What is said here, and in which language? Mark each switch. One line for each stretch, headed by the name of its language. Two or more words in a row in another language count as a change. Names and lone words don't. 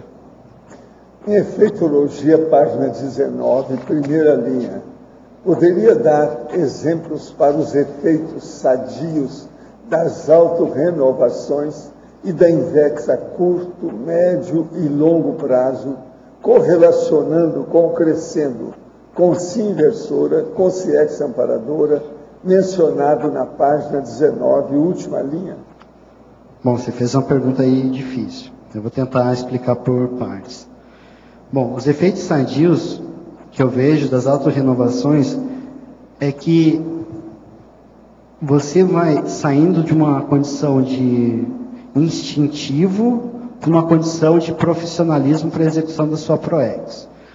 Portuguese: Em Efeitologia, página 19, primeira linha, poderia dar exemplos para os efeitos sadios das autorrenovações e da Invex a curto, médio e longo prazo, correlacionando com o crescendo, consci inversora, consciex amparadora, mencionado na página 19, última linha? Bom, você fez uma pergunta aí difícil. Eu vou tentar explicar por partes. Bom, os efeitos sadios que eu vejo das autorrenovações é que você vai saindo de uma condição de instintivo para uma condição de profissionalismo para a execução da sua PROEX.